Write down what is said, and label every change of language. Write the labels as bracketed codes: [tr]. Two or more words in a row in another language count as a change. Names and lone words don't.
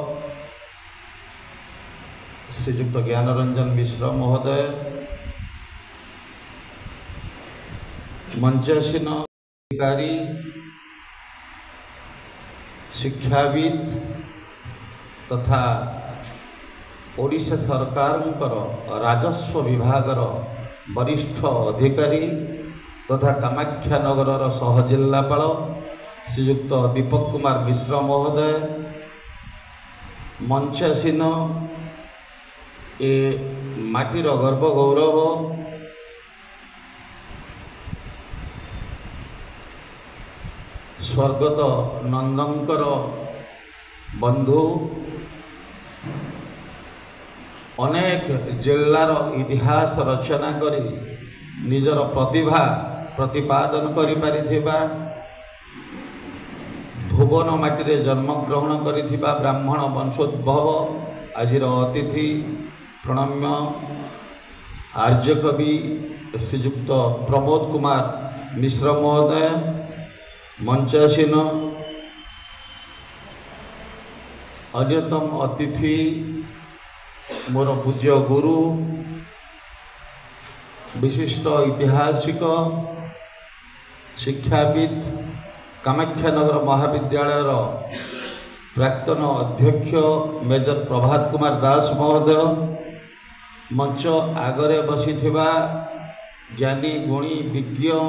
[or] ଶ୍ରୀଯୁକ୍ତ ଜ୍ଞାନରଞ୍ଜନ ମିଶ୍ର ମହୋଦୟ, ମଞ୍ଚାସୀନ ଅଧିକାରୀ ଶିକ୍ଷାବିତ୍ ତଥା ଓଡ଼ିଶା ସରକାର ରାଜସ୍ୱ ବିଭାଗର ବରିଷ୍ଠ ଅଧିକାରୀ ତଥା କାମାଖ୍ୟାନଗର ସହଜିଲ୍ଲାପାଳ ଶ୍ରୀଯୁକ୍ତ ଦୀପକ କୁମାର ମିଶ୍ର ମହୋଦୟ, ମଞ୍ଚାସୀନ ଏ ମାଟିର ଗର୍ବ ଗୌରବ ସ୍ୱର୍ଗତ ନନ୍ଦଙ୍କର ବନ୍ଧୁ ଅନେକ ଜିଲ୍ଲାର ଇତିହାସ ରଚନା କରି ନିଜର ପ୍ରତିଭା ପ୍ରତିପାଦନ କରି ପାରିଥିବା ଭୁବନ ମାଟି ଜନ୍ମଗ୍ରହଣ କରିଥିବା ବ୍ରାହ୍ମଣ ବଂଶୋଦ୍ଭବ ଆଜିର ଅତିଥି ପ୍ରଣମ୍ୟ ଆର୍ଯ୍ୟକବି ଶ୍ରୀଯୁକ୍ତ ପ୍ରମୋଦ କୁମାର ମିଶ୍ର ମହୋଦୟ, ମଞ୍ଚାସୀନ ଅନ୍ୟତମ ଅତିଥି ମୋର ପୂଜ୍ୟ ଗୁରୁ ବିଶିଷ୍ଟ ଐତିହାସିକ ଶିକ୍ଷାବିତ୍ କାମାଖ୍ୟାନଗର ମହାବିଦ୍ୟାଳୟର ପ୍ରାକ୍ତନ ଅଧ୍ୟକ୍ଷ ମେଜର ପ୍ରଭାତ କୁମାର ଦାସ ମହୋଦୟ, ମଞ୍ଚ ଆଗରେ ବସି ଜ୍ଞାନୀ ଗୁଣୀ ବିଜ୍ଞ